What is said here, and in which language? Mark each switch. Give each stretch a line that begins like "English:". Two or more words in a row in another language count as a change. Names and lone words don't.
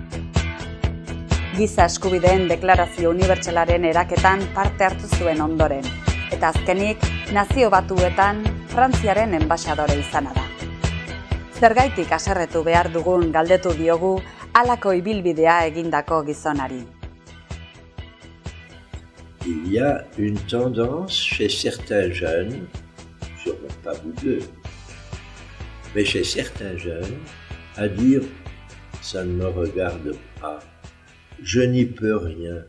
Basque: Giza eskubideen deklarazio unibertsalaren eraketan parte hartu zuen ondoren, eta azkenik Nazio Batuetan Frantziaren enbaxadore izana da. Zergaitik haserretu behar dugun galdetu diogu halako ibilbidea egindako gizonari.
French: Il y a une tendance chez certains jeunes, sûrement pas vous deux, mais chez certains jeunes, à dire « ça ne me regarde pas ». Je n'y peux rien.